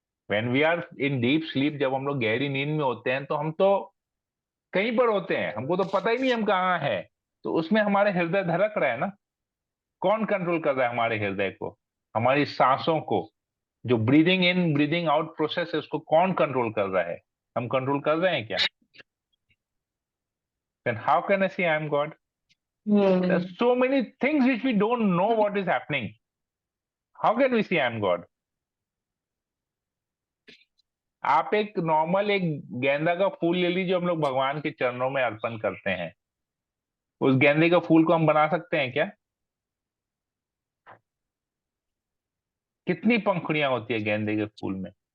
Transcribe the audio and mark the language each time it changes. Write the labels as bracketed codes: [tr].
[en] when we are in deep sleep, [hi] जब हम लोग गहरी नींद में होते हैं तो हम तो कहीं पर होते हैं, हमको तो पता ही नहीं हम कहाँ हैं, तो उसमें हमारे हृदय धड़क रहा है ना। कौन कंट्रोल कर रहा है हमारे हृदय को, हमारी सांसों को, जो [en] breathing in breathing out process [hi] है उसको कौन कंट्रोल कर रहा है? हम कंट्रोल कर रहे हैं क्या? [en] Then how can I see I am God? There's hmm so many things which we don't know what is happening. How can we see I am God? [hi] आप एक नॉर्मल एक गेंदा का फूल ले लीजिए, हम लोग भगवान के चरणों में अर्पण करते हैं, उस गेंदे का फूल को हम बना सकते हैं क्या? कितनी पंखुड़ियां होती है गेंदे के फूल में?